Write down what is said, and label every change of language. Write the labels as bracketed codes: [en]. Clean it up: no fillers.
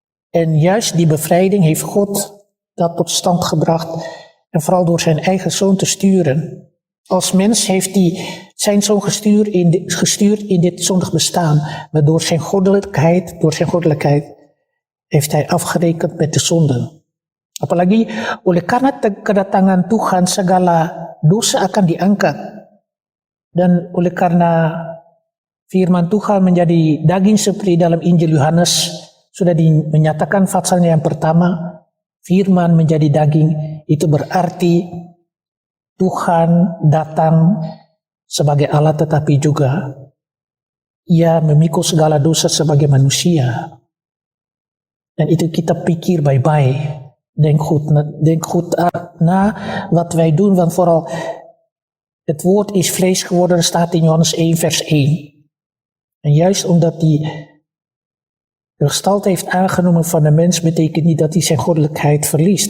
[nl] En juist die bevrijding heeft God dat tot stand gebracht. En vooral door zijn eigen zoon te sturen. Als mens heeft hij zijn zoon gestuurd in dit zondig bestaan. Maar door zijn goddelijkheid heeft hij afgerekend met de zonde. [id] Apalagi oleh karena kedatangan Tuhan segala dosa akan diangkat. Dan oleh karena firman Tuhan menjadi daging seperti dalam Injil Yohanes sudah menyatakan pasalnya yang pertama, firman menjadi daging itu berarti Tuhan datang sebagai Allah tetapi juga ia memikul segala dosa sebagai manusia. Dan itu kita pikir baik-baik. [nl] Denk goed na wat wij doen, want vooral het woord is vlees geworden, staat in Johannes 1 vers 1. En juist omdat hij de gestalte heeft aangenomen van de mens, betekent niet dat hij zijn goddelijkheid verliest.